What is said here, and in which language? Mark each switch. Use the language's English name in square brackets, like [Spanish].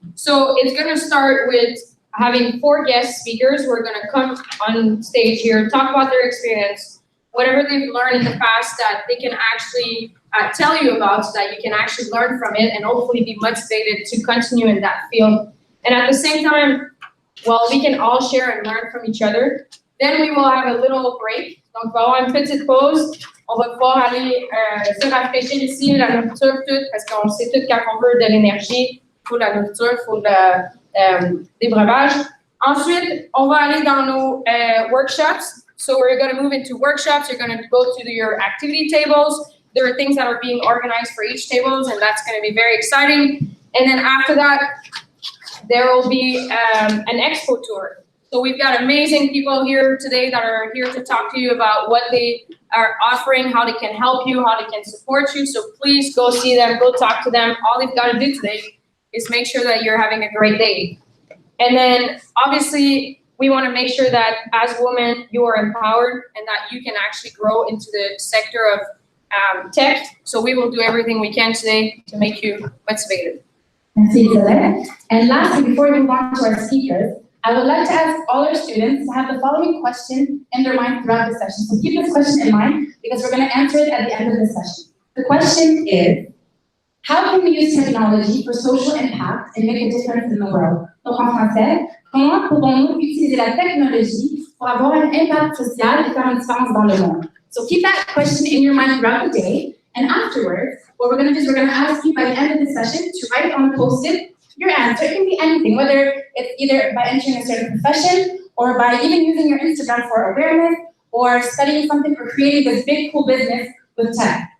[English] So it's going to start with having 4 guest speakers who are going to come on stage here, talk about their experience, whatever they've learned in the past that they can actually tell you about so that you can actually learn from it and hopefully be motivated to continue in that field. And at the same time, well, we can all share and learn from each other. Then we will have a little break. [French] Donc, on va avoir une petite pause. On va pouvoir aller se rafraîchir ici, la nourriture, tout, parce qu'on sait tout quand on veut de l'énergie, il faut la nourriture, il faut des breuvages. Ensuite, on va aller dans nos workshops. [English] So we're going to move into workshops. You're going to go to your activity tables. There are things that are being organized for each tables, and that's going to be very exciting. And then after that, there will be an expo tour. So we've got amazing people here today that are here to talk to you about what they are offering, how they can help you, how they can support you. So please go see them, go talk to them. All they've got to do today is make sure that you're having a great day. And then obviously we want to make sure that as women, you are empowered and that you can actually grow into the sector of tech. So we will do everything we can today to make you motivated. [French] Merci, Isabelle. [English] And lastly, before we move on to our speakers, I would like to ask all our students to have the following question in their mind throughout the session. So keep this question in mind because we're going to answer it at the end of the session. The question is, how can we use technology for social impact and make a difference in the world? [French] Donc en français, comment pouvons-nous utiliser la technologie pour avoir un impact social et faire une différence dans le monde? [English] So keep that question in your mind throughout the day, and afterwards, what we're going to do is we're going to ask you by the end of the session to write on the post-it your answer. It can be anything, whether it's either by entering a certain profession or by even using your Instagram for awareness or studying something or creating this big cool business with tech.